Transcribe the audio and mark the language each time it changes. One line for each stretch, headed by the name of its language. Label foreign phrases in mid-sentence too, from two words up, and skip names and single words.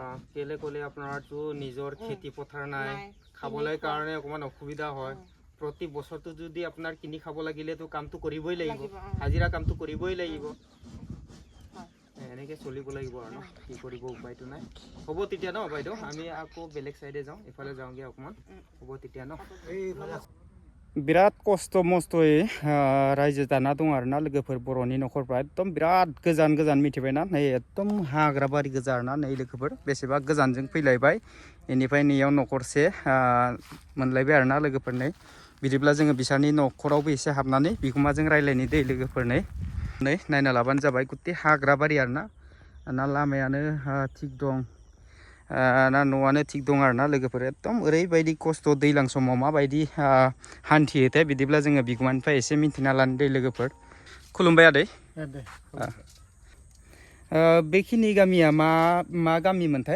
Assamese: কেলে ক'লে আপোনাৰতো নিজৰ খেতি পথাৰ নাই খাবলৈ কাৰণে অকমান অসুবিধা হয় প্ৰতি বছৰটো যদি আপোনাৰ কিনি খাব লাগিলেতো কামটো কৰিবই লাগিব হাজিৰা কামটো কৰিবই লাগিব এনেকে চলিব লাগিব আৰু ন কি কৰিব উপায়টো নাই হ'ব তেতিয়া ন বাইদেউ আমি আকৌ বেলেগ সাইডে যাওঁ ইফালে যাওঁগে অকমান হ'ব তেতিয়া ন
Bodo: बिराद खस्थ' मस्थ'यै रायजो जाना दं आरोना लोगोफोर बर'नि न'खरफ्रा एकदम बिराद गोजान गोजान मिथिबायना नै एकदम हाग्रा बारि गोजा आरोना नै लोगोफोर बेसेबा गोजानजों फैलायबाय बेनिफ्राय नैयाव न'खरसे मोनलायबाय आरोना लोगोफोर नै बिदिब्ला जोङो बिसोरनि न'खरावबो एसे हाबनानै बिगुमाजों रायलायनि दै लोगोफोर नै नायना लाबानो जाबाय गुथे हाग्रा बारि आरोना ना लामायानो थिग दं ना न'आनो थिग दं आरोना लोगोफोर एकदम ओरैबायदि खस्थ' दैज्लां समाव माबायदि हान्थियोथाय बिदिब्ला जोङो बिगुमानिफ्राय एसे मिन्थिना लानो दै लोगोफोर खुलुमबाय आदै बेखिनि गामिया मा गामिमोनथाय